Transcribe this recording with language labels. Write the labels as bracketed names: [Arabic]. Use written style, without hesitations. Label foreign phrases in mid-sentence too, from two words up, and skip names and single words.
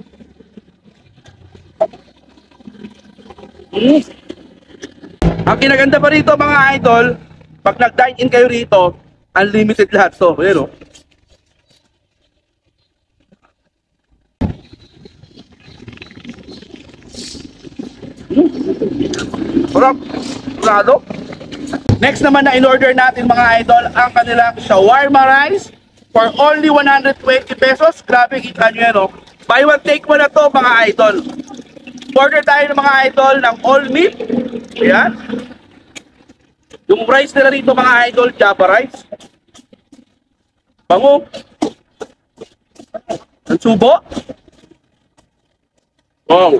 [Filipino] Ang kinaganda pa rito mga idol, pag nag- [English] dine in [Filipino] kayo rito, unlimited lahat to. Ayan o. Sarap, sarado. Next naman na in-order natin mga idol, ang kanilang [English] shawarma rice for only 120 pesos. [Filipino] Grabe, kita nyo yan, no? [English] Buy one take one [Filipino] na to mga idol. Order tayo ng mga idol ng [English] all meat. [Filipino] Ayan. Yung rice nila rito mga idol, [English] Java rice. [Filipino] Bango. Ang subo. Wow.